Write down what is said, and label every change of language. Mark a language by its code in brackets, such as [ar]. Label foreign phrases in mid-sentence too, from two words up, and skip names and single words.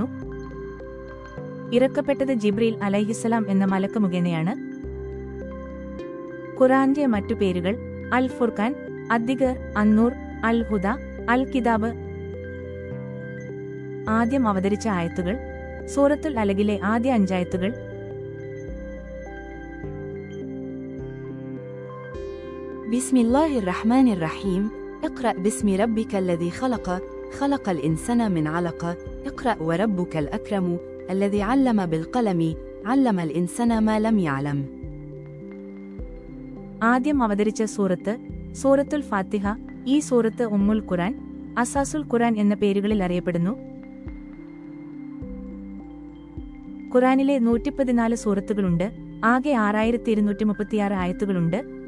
[ml] ഇറക്കപ്പെട്ടത് ജിബ്രീൽ അലൈഹിസ്സലാം എന്ന മലക്ക് മുഖേനയാണ്. ഖുർആന്റെ മറ്റു പേരുകൾ അൽ ഫുർഖാൻ, അദ്ദിഖർ, അന്നൂർ, അൽ ഹുദ, അൽ കിതാബ്. ആദ്യം അവതരിച്ച ആയത്തുകൾ സൂറത്തുൽ അലഖിലെ ആദ്യ 5 ആയത്തുകൾ. [ar] بسم الله الرحمن الرحيم اقرأ باسم ربك الذي خلق خلق الإنسان من علق اقرأ وربك الأكرم الذي علم بالقلم علم الإنسان ما لم يعلم. [ml] ആദ്യം അവതരിച്ച സൂറത്ത് സൂറത്തുൽ ഫാത്തിഹ. ഈ സൂറത്ത് ഉമ്മുൽ ഖുർആൻ, അസാസുൽ ഖുർആൻ എന്ന പേരുകളിൽ അറിയപ്പെടുന്നു. ഖുർആനിലെ 114 സൂറത്തുകളുണ്ട്. ആകെ 6236 ആയത്തുകളുണ്ട്.